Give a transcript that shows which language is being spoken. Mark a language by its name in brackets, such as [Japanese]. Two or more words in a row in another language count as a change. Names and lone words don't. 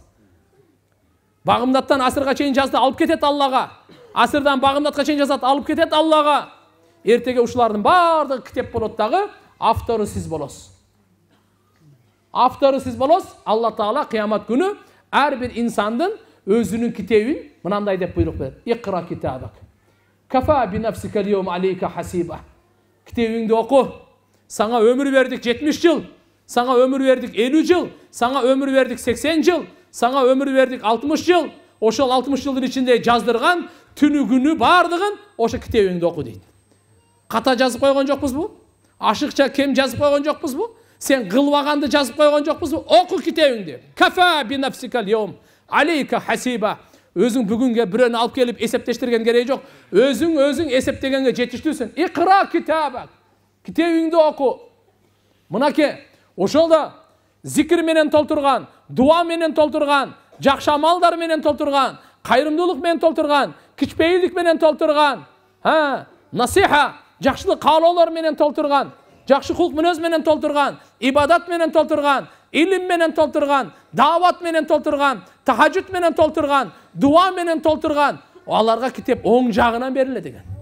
[Kyrgyz] Багымдаттан асырга чейин жазды, алып кетет Аллага. Асырдан багымдатка чейин жазат, алып кетет Аллага. Эртеге ушулардын баардыгы китеп болот дагы, автору сиз болосуз. Автору сиз болосуз. [Arabic] الله تعالى [Kyrgyz] кыямат күнү ар бир инсандын өзүнүн китебин мынандай деп буйрук берет. [Arabic] اقرأ كتابك كفى بنفسك اليوم عليك حسيبا. [Kyrgyz] Китебиңди оку. Саңа өмүр бердик 70 жыл. Саңа өмүр бердик 50 жыл. Саңа өмүр бердик 80 жыл. Саңа өмүр бердик 60 жыл. Ошол 60 жылдын ичинде жаздырган түнү күнү бардыгын ошо китебиңди оку дейт. Ката жазып койгон жокпузбу? Ашыкча кем жазып койгон жокпузбу? Сен кылбаганды жазып койгон жокпузбу? Оку китебиңди. [Arabic] كفى بنفسك اليوم عليك حسيبا. [Kyrgyz] Өзүң бүгүнгө бирөөнү алып келип эсептештирген кереги жок. Өзүң эсептегенге жетиштүүсүн. [Arabic] اقرأ كتابك. [Kyrgyz] Китебиңди оку. Мынаке, ошолда зикир менен толтурган, дуа менен толтурган, жакшы амалдар менен толтурган, кайрымдуулук менен толтурган, кичпейилдик менен толтурган, насиха, жакшылык каалоолор менен толтурган, жакшы кулк мүнөз менен толтурган, ибадат менен толтурган, илим менен толтурган, дават менен толтурган, тахажжуд менен толтурган, дуа менен толтурган, аларга китеп оң жагынан берилет экен.